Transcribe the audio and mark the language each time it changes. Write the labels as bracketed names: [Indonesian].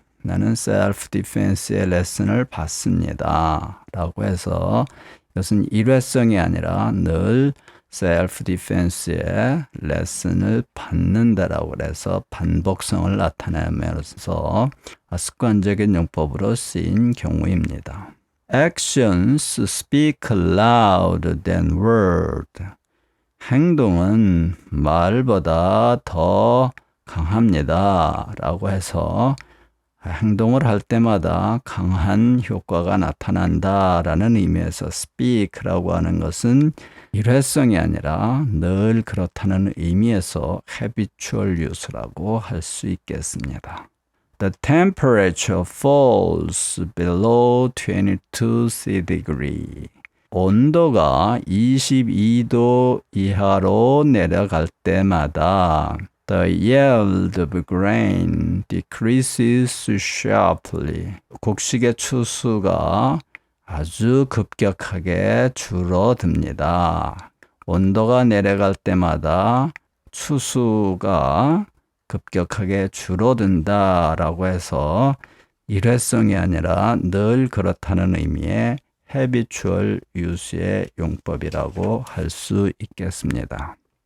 [Korean] 나는 self-defense의 레슨을 받습니다. 라고 해서 이것은 일회성이 아니라 늘 self-defense의 레슨을 받는다라고 해서 반복성을 나타내면서 습관적인 용법으로 쓰인 경우입니다. [English] Actions speak louder than words. [Korean] 행동은 말보다 더 강합니다. 라고 해서 행동을 할 때마다 강한 효과가 나타난다라는 의미에서 speak라고 하는 것은 일회성이 아니라 늘 그렇다는 의미에서 habitual use라고 할 수 있겠습니다. [English] The temperature falls below 22 centigrade. [Korean] 온도가 22도 이하로 내려갈 때마다 [English] The yield of grain decreases sharply. [Korean] 곡식의 추수가 아주 급격하게 줄어듭니다. 온도가 내려갈 때마다 추수가 급격하게 줄어든다라고 해서 일회성이 아니라 늘 그렇다는 의미의 habitual use의 용법이라고 할 수 있겠습니다.